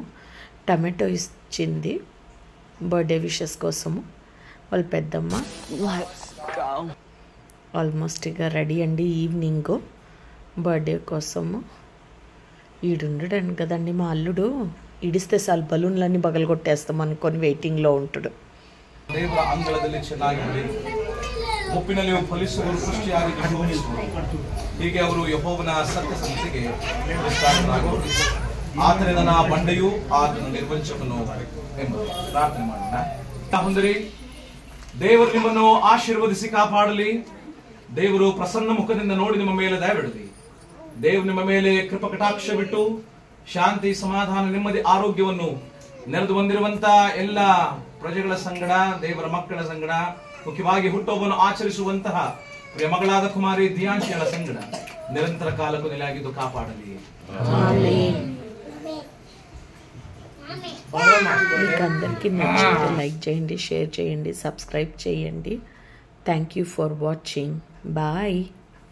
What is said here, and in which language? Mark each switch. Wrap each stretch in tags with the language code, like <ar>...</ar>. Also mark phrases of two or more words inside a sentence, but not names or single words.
<te>టమాటో ఇచ్చింది</te> <en>birthday wishes</en> <te>కోసము. వాళ్ళ పెద్దమ్మ. ఆల్మోస్ట్ ఇక రెడీ అండి.</te> <en>evening birthday</en> <te>కోసము. ఈడుండడండి కదండి మా అల్లుడు. ఇడిస్తే చాలు బలూన్లన్నీ పగలగొట్టేస్తాం అనుకొని వెయిటింగ్లో ఉంటాడు.</te> <kn>ಹೀಗೆ ಅವರು ಯೆಹೋವನ ಸತ್ಯ ಸಂಸ್ಥೆಗೆ ಆತನಿಂದ ನಾ ಬಂಡೆಯು ಆತನ ನಿರ್ವಂಚಕನು ಎಂಬುದು ಪ್ರಾರ್ಥನೆ ಮಾಡೋಣ. ಹೊಂದಿರಿ. ದೇವರು ನಿಮ್ಮನ್ನು ಆಶೀರ್ವದಿಸಿ ಕಾಪಾಡಲಿ. ದೇವರು ಪ್ರಸನ್ನ ಮುಖದಿಂದ ನೋಡಿ ನಿಮ್ಮ ಮೇಲೆ ದಯವಿಡಲಿ. ದೇವರು ನಿಮ್ಮ ಮೇಲೆ ಕೃಪಾ ಕಟಾಕ್ಷ ಬಿಟ್ಟು ಶಾಂತಿ, ಸಮಾಧಾನ, ನೆಮ್ಮದಿ, ಆರೋಗ್ಯವನ್ನು ನೆರೆದು ಬಂದಿರುವಂತ ಎಲ್ಲ ಪ್ರಜೆಗಳ ಸಂಗಡ, ದೇವರ ಮಕ್ಕಳ ಸಂಗಡ, ಮುಖ್ಯವಾಗಿ ಹುಟ್ಟುಹಬ್ಬವನ್ನು ಆಚರಿಸುವಂತಹ ಪ್ರಿಯ ಮಗಳಾದ ಕುಮಾರಿ ದಿಯಾಂಶಿಗಳ ಸಂಗಡ ನಿರಂತರ ಕಾಲಕ್ಕೂ ನೆಲೆಯಾಗಿದ್ದು ಕಾಪಾಡಲಿ.</kn> <te>మీకు అందరికీ నచ్చితే లైక్ చేయండి, షేర్ చేయండి, సబ్స్క్రైబ్ చేయండి.</te> <en>Thank you for watching. Bye.</en>